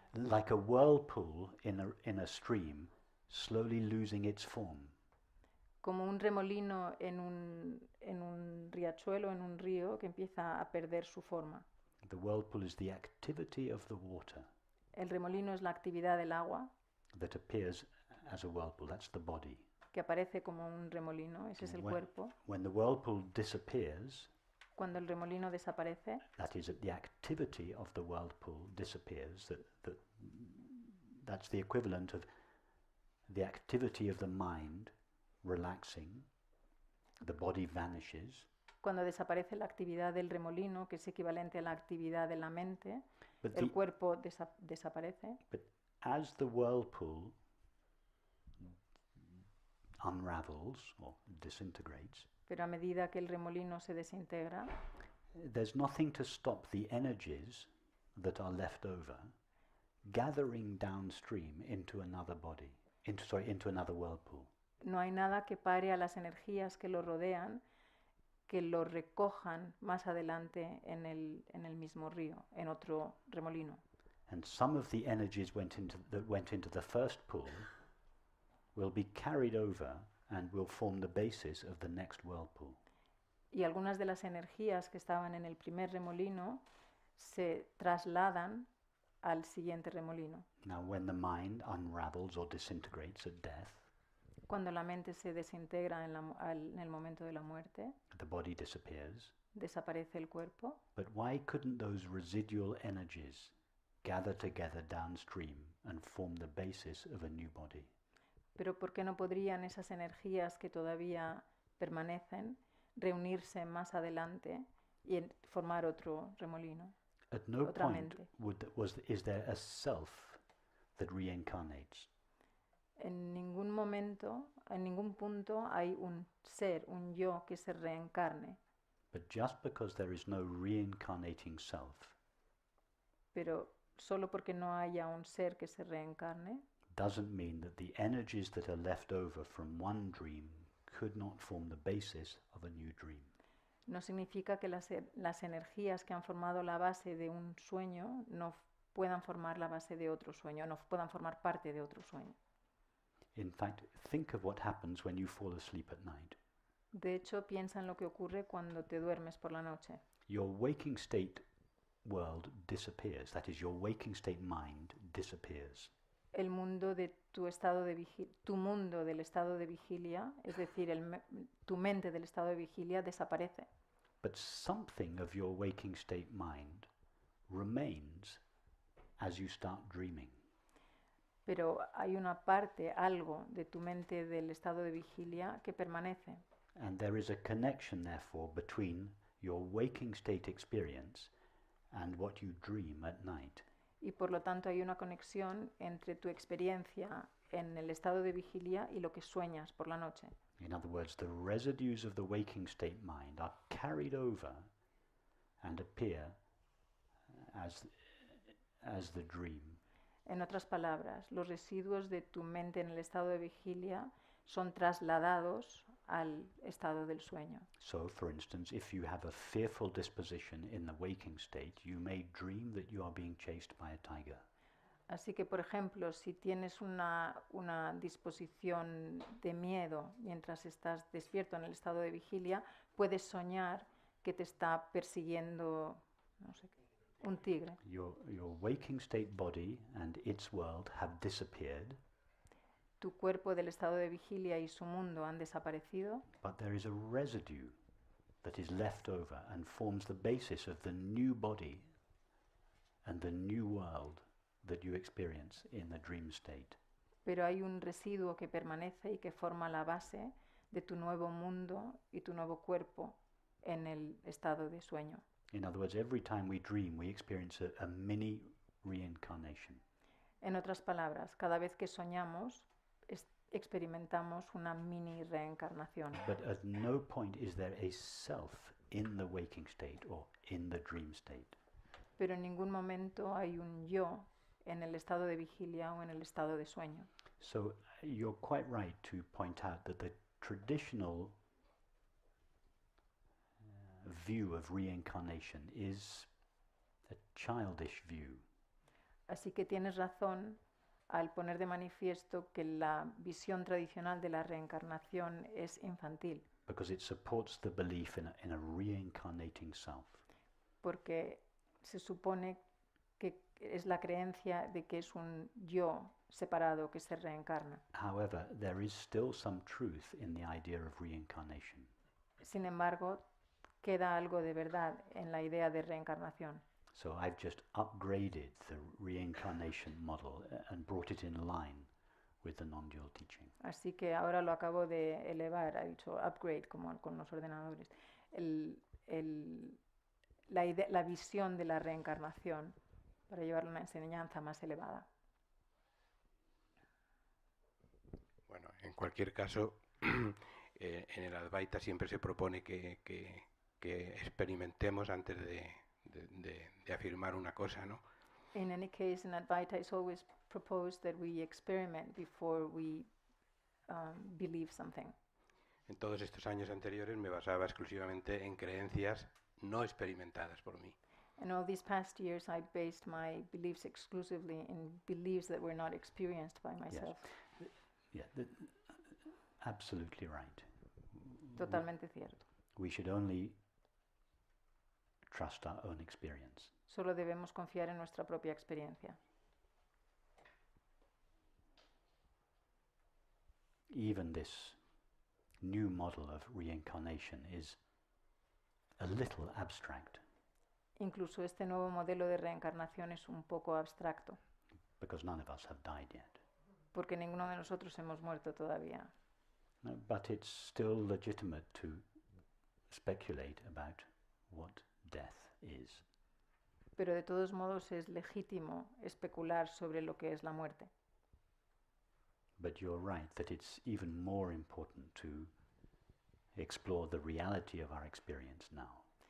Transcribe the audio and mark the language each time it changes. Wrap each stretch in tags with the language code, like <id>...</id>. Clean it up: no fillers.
<en>Like a whirlpool in a stream, slowly losing its form.</en> <es>como un remolino en un riachuelo, en un río que empieza a perder su forma.</es> <en>The whirlpool is the activity of the water</en> <es>El remolino es la actividad del agua</es> <en>that appears as a whirlpool. That's the body.</en> <es>que aparece como un remolino, ese es el cuerpo.</es> <en>When the whirlpool disappears,</en> <es>Cuando el remolino desaparece,</es> <en>that is, the activity of the whirlpool disappears. That's the equivalent of the activity of the mind relaxing, the body vanishes.</en> <es>cuando desaparece la actividad del remolino, que es equivalente a la actividad de la mente,</es> <en>But</en> <es>el cuerpo desaparece.</es> <en>But as the whirlpool unravels or disintegrates,</en> <es>Pero a medida que el remolino se desintegra,</es> <en>there's nothing to stop the energies that are left over gathering downstream into another body, into another whirlpool.</en> <es>no hay nada que pare a las energías que lo rodean, que lo recojan más adelante en el mismo río, en otro remolino.</es> <en>And some of the energies that went into the first pool will be carried over and will form the basis of the next whirlpool.</en> <es>Y algunas de las energías que estaban en el primer remolino se trasladan al siguiente remolino.</es> <en>Now, when the mind unravels or disintegrates at death,</en> <es>Cuando la mente se desintegra en el momento de la muerte,</es> <en>the body disappears.</en> <es>desaparece el cuerpo.</es> <en>But why couldn't those residual energies gather together downstream and form the basis of a new body?</en> <es>Pero ¿por qué no podrían esas energías que todavía permanecen reunirse más adelante y formar otro remolino?</es> <en>At no</en> <es>Otra</es> <en>point</en> <es>mente.</es> <en>is there a self that reincarnates.</en> <es>En ningún momento, en ningún punto hay un ser, un yo que se reencarne.</es> <en>But just because there is no reincarnating self</en> <es>Pero solo porque no haya un ser que se reencarne,</es> <en>doesn't mean that the energies that are left over from one dream could not form the basis of a new dream.</en> <es>no significa que las energías que han formado la base de un sueño no puedan formar la base de otro sueño, no puedan formar parte de otro sueño.</es> <en>In fact, think of what happens when you fall asleep at night.</en> <es>De hecho, piensa en lo que ocurre cuando te duermes por la noche.</es> <en>Your waking state world disappears. That is, your waking state mind disappears.</en> <es>El mundo de tu mundo del estado de vigilia, es decir, tu mente del estado de vigilia desaparece.</es> <en>But something of your waking state mind remains as you start dreaming.</en> <es>Pero hay una parte, algo de tu mente del estado de vigilia que permanece.</es> <en>And there is a connection, therefore, between your waking state experience and what you dream at night.</en> <es>Y por lo tanto hay una conexión entre tu experiencia en el estado de vigilia y lo que sueñas por la noche.</es> <en>In other words, the residues of the waking state mind are carried over and appear as the dream.</en> <es>En otras palabras, los residuos de tu mente en el estado de vigilia son trasladados al estado del sueño.</es> <en>So, for instance, if you have a fearful disposition in the waking state, you may dream that you are being chased by a tiger.</en> <es>Así que, por ejemplo, si tienes una disposición de miedo mientras estás despierto en el estado de vigilia, puedes soñar que te está persiguiendo, no sé qué, un tigre.</es> <en>Your waking state body and its world have disappeared,</en> <es>Tu cuerpo del estado de vigilia y su mundo han desaparecido,</es> <en>but there is a residue that is left over and forms the basis of the new body and the new world that you experience in the dream state.</en> <es>pero hay un residuo que permanece y que forma la base de tu nuevo mundo y tu nuevo cuerpo en el estado de sueño.</es> <en>In other words, every time we dream, we experience a mini reincarnation.</en> <es>En otras palabras, cada vez que soñamos, experimentamos una mini reencarnación.</es> <en>But at no point is there a self in the waking state or in the dream state.</en> <es>Pero en ningún momento hay un yo en el estado de vigilia o en el estado de sueño.</es> <en>So you're quite right to point out that the traditional view of reincarnation is a childish view.</en> <es>Así que tienes razón al poner de manifiesto que la visión tradicional de la reencarnación es infantil,</es> <en>Because it supports the belief in a reincarnating self.</en> <es>porque se supone que es la creencia de que es un yo separado que se reencarna.</es> <en>However, there is still some truth in the idea of reincarnation.</en> <es>Sin embargo, queda algo de verdad en la idea de reencarnación.</es> <en>So I've just upgraded the reincarnation model and brought it in line with the non-dual teaching.</en> <es>Así que ahora lo acabo de elevar, ha dicho upgrade como con los ordenadores, la visión de la reencarnación para llevarlo a una enseñanza más elevada. Bueno, en cualquier caso, en el Advaita siempre se propone que experimentemos antes de afirmar una cosa, ¿no?</es> <en>In any case, in Advaita, it's always proposed that we experiment before we believe something.</en> <es>En todos estos años anteriores me basaba exclusivamente en creencias no experimentadas por mí.</es> <en>In all these past years, I based my beliefs exclusively in beliefs that were not experienced by myself. Yeah, absolutely right.</en> <es>Totalmente cierto.</es> <en>We should only trust our own experience.</en> <es>Solo debemos confiar en nuestra propia experiencia.</es> <en>Even this new model of reincarnation is a little abstract</en> <es>Incluso este nuevo modelo de reencarnación es un poco abstracto,</es> <en>because none of us have died yet.</en> <es>porque ninguno de nosotros hemos muerto todavía.</es> <en>No, but it's still legitimate to speculate about what death is.</en> <es>Pero de todos modos es legítimo especular sobre lo que es la muerte.</es> <en>But you're right that it's even more important to explore the reality of our experience now.</en>